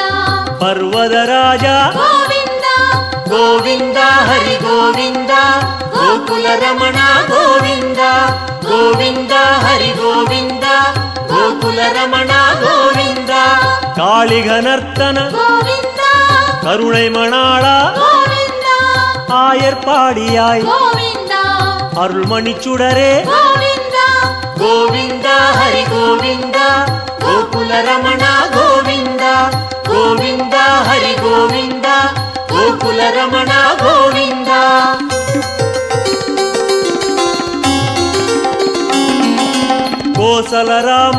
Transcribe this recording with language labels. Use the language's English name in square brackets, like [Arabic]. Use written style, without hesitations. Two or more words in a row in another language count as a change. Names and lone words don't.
[Kannada] ಪರ್ವತ ರಾಜ ಗೋವಿಂದ ಗೋವಿಂದ ಹರಿ ಗೋವಿಂದ ಗೋಕುಲ ರಮಣ ಗೋವಿಂದ ಗೋವಿಂದ ಹರಿ ಗೋವಿಂದ ಗೋಕುಲ ರಮಣ ಗೋವಿಂದ. ಕಾಳಿಘನರ್ತನ ಗೋವಿಂದ [Tamil] கருணை மணாள [Kannada] ಗೋವಿಂದ [Tamil] ஆயர்பாடியாய் [Kannada] ಗೋವಿಂದ [Tamil] அருள்மணி சுடரே [Kannada] ಗೋವಿಂದ ಗೋವಿಂದ ಹರಿ ಗೋವಿಂದ ಗೋಕುಲ ರಮಣ ಗೋವಿಂದ ಗೋವಿಂದ ಹರಿ ಗೋವಿಂದ ಗೋಕುಲ ರಮಣ ಗೋವಿಂದ. ಕೋಸಲ ರಾಮ